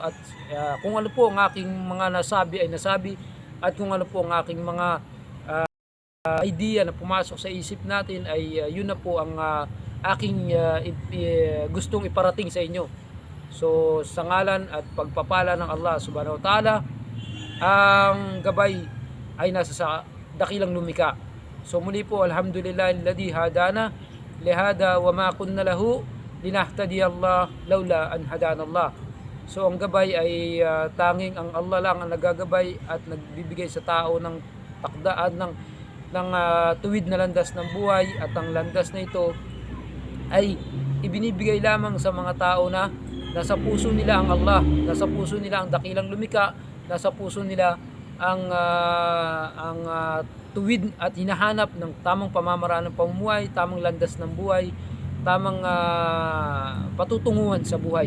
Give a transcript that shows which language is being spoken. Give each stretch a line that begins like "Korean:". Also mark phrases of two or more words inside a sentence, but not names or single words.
Filipino: At kung ano po ang aking mga nasabi ay nasabi at kung ano po ang aking mga idea na pumasok sa isip natin ay yun na po ang aking gustong iparating sa inyo. So sa ngalan at pagpapala ng Allah
Arabic: سبحانه وتعالى,
Filipino: ang gabay ay nasa sa dakilang lumika. So muli po,
Arabic: الحمد لله الذي هدانا لهذا وما كنا له لنهتدي الله لولا أن هدانا الله.
Filipino: So ang gabay ay tanging ang Allah lang ang nagagabay at nagbibigay sa tao ng takdaan ng tuwid na landas ng buhay, at ang landas na ito ay ibinibigay lamang sa mga tao na nasa puso nila ang Allah, nasa puso nila ang dakilang lumika, nasa puso nila ang tuwid at hinahanap ng tamang pamamaraan ng pamumuhay, tamang landas ng buhay, tamang patutunguhan sa buhay.